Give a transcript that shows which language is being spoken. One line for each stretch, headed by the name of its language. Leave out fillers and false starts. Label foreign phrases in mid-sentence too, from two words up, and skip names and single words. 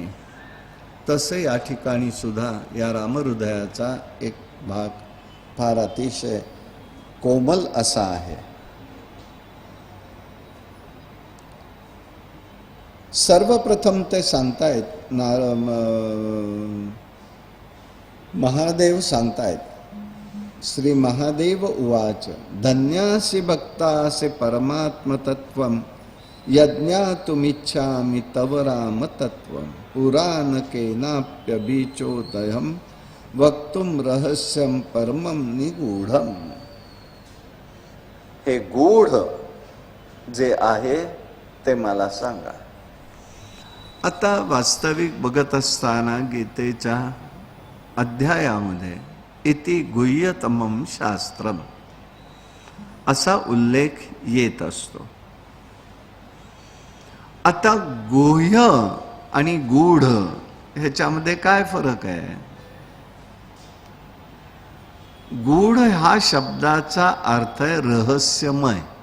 Marathi: तसे या ठिकाणी सुद्धा या रामहृदयाचा एक भाग फार अतिशय कोमल असा आहे. सर्वप्रथम ते सांगतायत, महादेव सांगतायत,
Sanskrit: श्री महादेव उवाच धन्यासि भक्तासि परमात्मतत्वं यज्ञातुमिच्छामि तव रामतत्वं पुराणकेनाप्यबीचोदयं वक्तुं रहस्यं परमं निगूढम्.
Marathi: हे गूढ जे आहे ते मला सांगा. आता वास्तविक बघत असताना गीतेच्या अध्यायामध्ये
Sanskrit: इति गुह्यतमं शास्त्रम
Marathi: असा उल्लेख येत असतो. आता गुह्य आणि गूढ ह्याच्यामध्ये काय फरक आहे? गूढ हा शब्दाचा अर्थ आहे रहस्यमय.